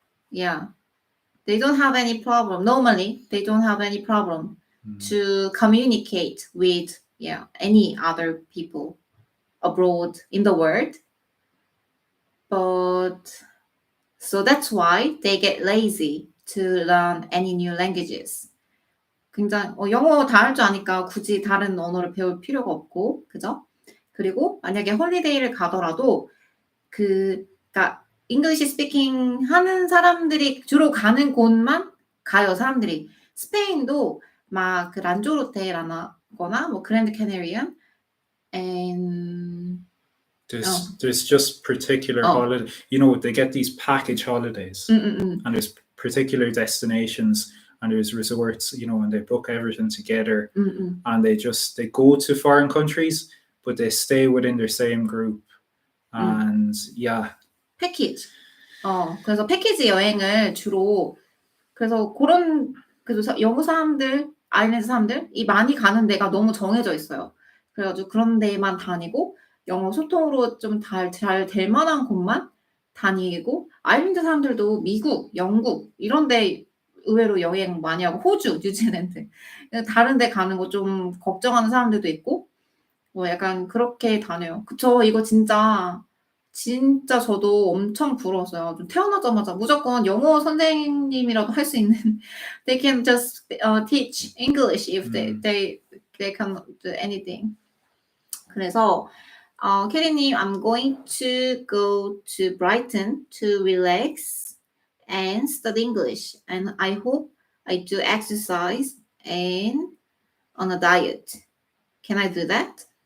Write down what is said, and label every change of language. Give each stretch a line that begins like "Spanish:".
English: yeah, they don't have any problem. Normally, they don't have any problem to communicate with any other people abroad in the world. But so that's why they get lazy to learn any new languages.
Korean: 굉장히 영어 다 할 줄 아니까 굳이 다른 언어를 배울 필요가 없고, 그죠? 그리고 만약에 홀리데이를 가더라도 그러니까 잉글리시 스피킹 하는 사람들이 주로 가는 곳만 가요, 사람들이. 스페인도 막 그 란조로테라거나 뭐 그랜드 캐네리안
English: and there's just particular holiday. They get these package holidays, and there's particular destinations, and there's resorts, and they book everything together, and they go to foreign countries, but they stay within their same group. And yeah.
Korean: 패키지. 그래서 패키지 여행을 주로 그래서 영어 사람들, 아일랜드 사람들이 많이 가는 데가 너무 정해져 있어요. 그래가지고 그런 데만 다니고 영어 소통으로 좀 잘 될 만한 곳만 다니고 아일랜드 사람들도 미국, 영국 이런 데 의외로 여행 많이 하고 호주, 뉴질랜드 다른 데 가는 거 좀 걱정하는 사람들도 있고 뭐 약간 그렇게 다녀요. 그쵸. 이거 진짜 저도 엄청 부러웠어요. 좀 태어나자마자 무조건 영어 선생님이라도 할 수 있는
English: they can just teach English if they can do anything.
Korean: 그래서
English: 캐리님, I'm going to go to Brighton to relax and study English, and I hope I do exercise and on a diet. Can I do that?